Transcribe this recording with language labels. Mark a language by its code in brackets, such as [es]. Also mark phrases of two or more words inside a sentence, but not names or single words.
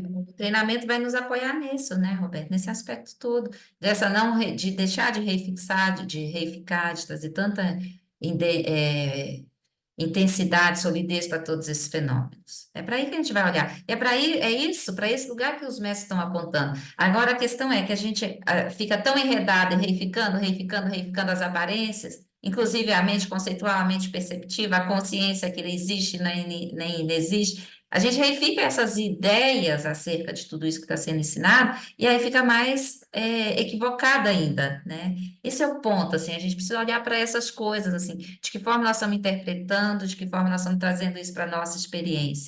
[pt] O treinamento vai nos apoiar nisso, né, Roberto? Nesse aspecto todo, dessa não de deixar de refixar, de reificar, de trazer tanta intensidade, solidez para todos esses fenômenos. É para aí que a gente vai olhar. É para aí, é isso, para esse lugar que os mestres estão apontando. Agora a questão é que a gente fica tão enredado e reificando, reificando, reificando as aparências, inclusive a mente conceitual, a mente perceptiva, a consciência que existe nem inexiste. A gente reifica essas ideias acerca de tudo isso que está sendo ensinado, e aí fica mais equivocada ainda, né? Esse é o ponto, assim, a gente precisa olhar para essas coisas, assim, de que forma nós estamos interpretando, de que forma nós estamos trazendo isso para a nossa experiência.